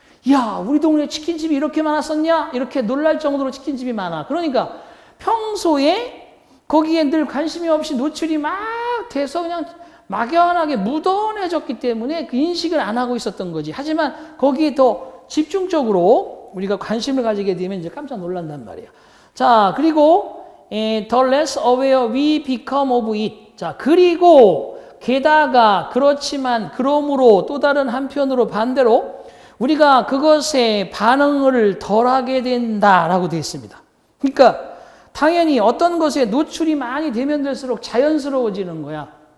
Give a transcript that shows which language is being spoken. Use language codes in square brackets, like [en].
[ko] 야, 우리 동네 치킨집이 이렇게 많았었냐? 이렇게 놀랄 정도로 치킨집이 많아. 그러니까 평소에 거기에 늘 관심이 없이 노출이 막 돼서 그냥 막연하게 무던해졌기 때문에 그 인식을 안 하고 있었던 거지. 하지만 거기에 더 집중적으로 우리가 관심을 가지게 되면 이제 깜짝 놀란단 말이야. 자, 그리고 [en] the less aware we become of it. [ko] 자, 그리고 게다가 그렇지만 그러므로 또 다른 한편으로 반대로 우리가 그것에 반응을 덜하게 된다라고 되어 있습니다. 그러니까 당연히 어떤 것에 노출이 많이 되면 될수록 자연스러워지는 거야.